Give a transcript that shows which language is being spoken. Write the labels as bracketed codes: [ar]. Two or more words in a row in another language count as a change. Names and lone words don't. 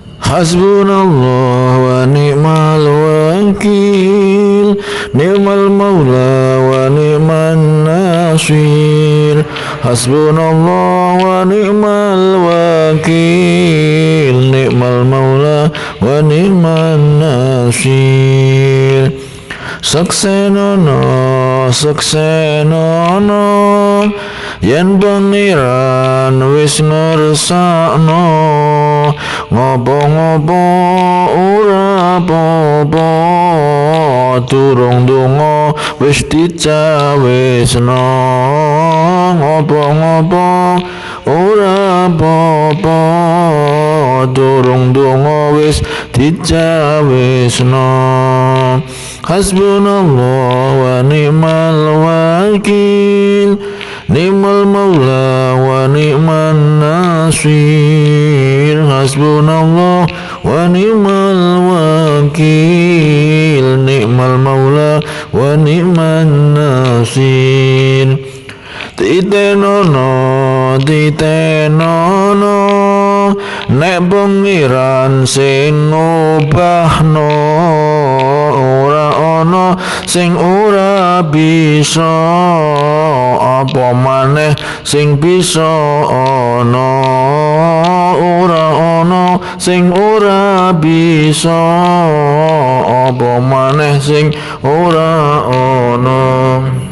[ar] حسبنا الله ونعم الوكيل نعم المولى ونعم النصير. حسبنا الله ونعم الوكيل نعم المولى ونعم النصير. [jv] Saksenono yen pangeran wis ngersakno, ngopo-ngopo ora apa-apa, durung donga wis dicawisno, ngopo-ngopo ora apa-apa, durung donga wis dicawisno. [ar] حسبنا الله ونعم الوكيل نعم المولى ونعم النصير. حسبنا الله ونعم الوكيل نعم المولى ونعم النصير. [jv] Titenono nek pengiran sing ngubahno, ora ana sing ora bisa, apa maneh sing bisa ana, ora ana sing ora bisa, apa maneh sing ora ana.